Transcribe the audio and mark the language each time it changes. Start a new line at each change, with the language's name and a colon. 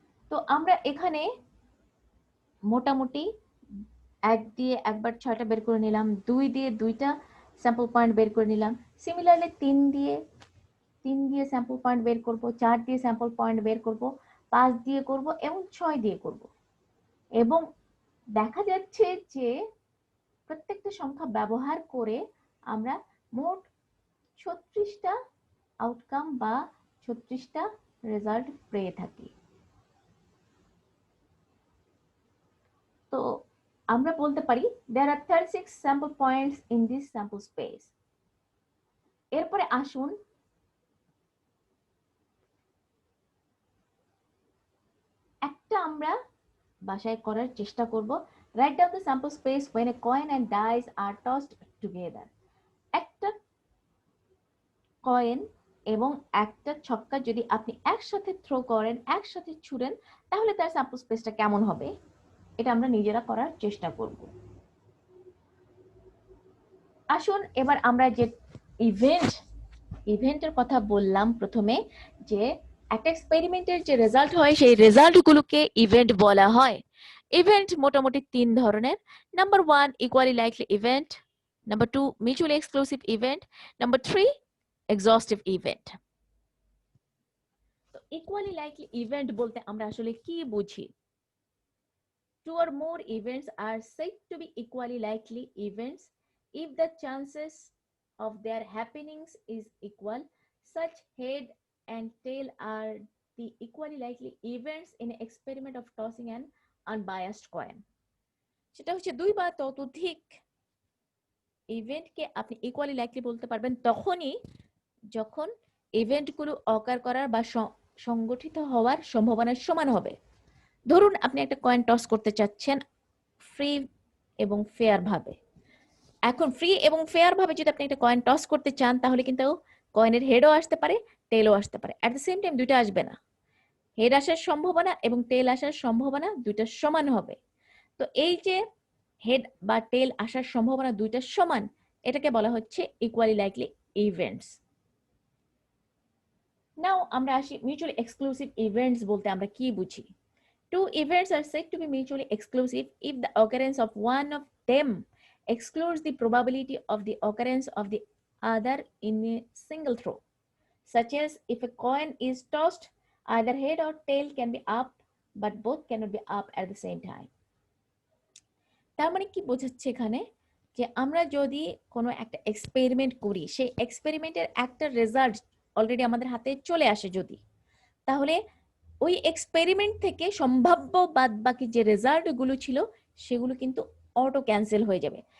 Bangla: তো আমরা এখানে মোটামুটি 1 দিয়ে একবার 6টা বের করে নিলাম, 2 দিয়ে 2টা স্যাম্পল পয়েন্ট বের করে নিলাম, সিমিলারলি 3 দিয়ে স্যাম্পল পয়েন্ট বের করব, 4 দিয়ে স্যাম্পল পয়েন্ট বের করব, 5 দিয়ে করব এবং 6 দিয়ে করব। এবং দেখা যাচ্ছে যে প্রত্যেকটা সংখ্যা ব্যবহার করে আমরা মোট 36টা আউটকাম বা 36টা রেজাল্ট পেয়ে থাকি। তো আমরা বলতে পারি
English: there are 36 sample points in this sample space।
Bangla: এরপরে আসুন একটা আমরা বাসায় করার চেষ্টা করব।
English: write down the sample space when a coin and dice are tossed together।
Bangla: একটা কয়েন এবং একটা ছক্কা যদি আপনি একসাথে থ্রো করেন, একসাথে ছুড়েন, তাহলে তার স্যাম্পল স্পেসটা কেমন হবে এটা আমরা নিজেরা করার চেষ্টা করব। আসুন এবার আমরা যে ইভেন্ট ইভেন্টের কথা বললাম প্রথমে, যে একটা এক্সপেরিমেন্টের যে রেজাল্ট হয় সেই রেজাল্টগুলোকে ইভেন্ট বলা হয়। ইভেন্ট মোটামুটি 3 ধরনের। Number 1 equally likely event, number 2 mutually exclusive event, number 3 এক্সহস্টিভ event. তো ইকুয়ালি লাইকলি ইভেন্ট বলতে আমরা আসলে কি বুঝি?
English: Two or more events are said to be equally likely events if the chances of their happenings is equal. Such head and tail are the equally likely events in an experiment of tossing an unbiased coin.
Bangla: সেটা হচ্ছে 2 বা ততোধিক ইভেন্টকে আপনি equally likely বলতে পারবেন তখনই যখন ইভেন্টগুলো অকার করার বা সংগঠিত হওয়ার সম্ভাবনা সমান হবে। ধরুন আপনি একটা কয়েন টস করতে চাচ্ছেন ফ্রি এবং ফেয়ার ভাবে। এখন ফ্রি এবং ফেয়ার ভাবে যদি আপনি একটা কয়েন টস করতে চান তাহলে কিন্তু কয়েনের হেডও আসতে পারে, টেলও আসতে পারে। এট দ্য সেম টাইম দুইটা আসবে না। হেড আসার সম্ভাবনা এবং টেল আসার সম্ভাবনা দুইটা সমান হবে। তো এই যে হেড বা টেল আসার সম্ভাবনা দুইটা সমান, এটাকে বলা হচ্ছে ইকুয়ালি লাইকলি ইভেন্টস। নাও আমরা আসি মিউচুয়ালি এক্সক্লুসিভ ইভেন্টস বলতে আমরা কি বুঝি।
English: Two events are said to be mutually exclusive if the occurrence of one of them excludes the probability of the occurrence of the other in a single throw. Such as if a coin is tossed, either head or tail can be up, but both cannot be up at the same time.
Bangla: তার মানে কি বোঝাচ্ছে এখানে, যে আমরা যদি কোনো একটা এক্সপেরিমেন্ট করি, সেই এক্সপেরিমেন্টের একটা রেজাল্ট অলরেডি আমাদের হাতে চলে আসে যদি, তাহলে ওই এক্সপেরিমেন্ট থেকে সম্ভাব্য বাদবাকি যে রেজাল্টগুলো ছিল সেগুলো কিন্তু অটো ক্যান্সেল হয়ে যাবে।